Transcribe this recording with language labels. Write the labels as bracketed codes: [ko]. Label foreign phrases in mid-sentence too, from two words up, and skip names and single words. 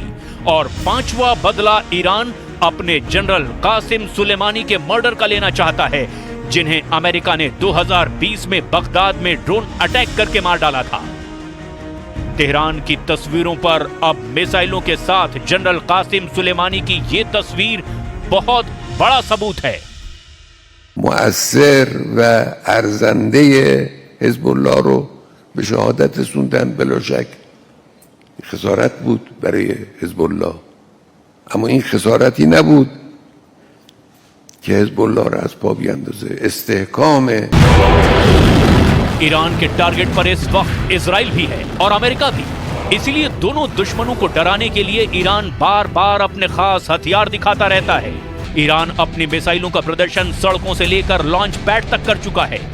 [hi] और पांचवा बदला ईरान अपने जनरल कासिम सुलेमानी के मर्डर का लेना चाहता है, जिन्हें अमेरिका ने 2020 में बगदाद में [en] drone attack [hi] करके मार डाला था। तेहरान की तस्वीरों पर अब मिसाइलों के साथ जनरल कासिम सुलेमानी की ये तस्वीर बहुत बड़ा सबूत है। [fa] مؤثر و ارزنده حزب‌الله رو به شهادت رسوندن بلا شک خسارت بود برای حزب الله، اما این خسارتی نبود که حزب الله را از پا بیندازه. استحکام [hi] ईरान के टारगेट पर इस वक्त इजराइल भी है और अमेरिका भी, इसीलिए दोनों दुश्मनों को डराने के लिए ईरान बार बार अपने खास हथियार दिखाता रहता है। ईरान अपनी मिसाइलों का प्रदर्शन सड़कों से लेकर [en] launch pad [hi] तक कर चुका है।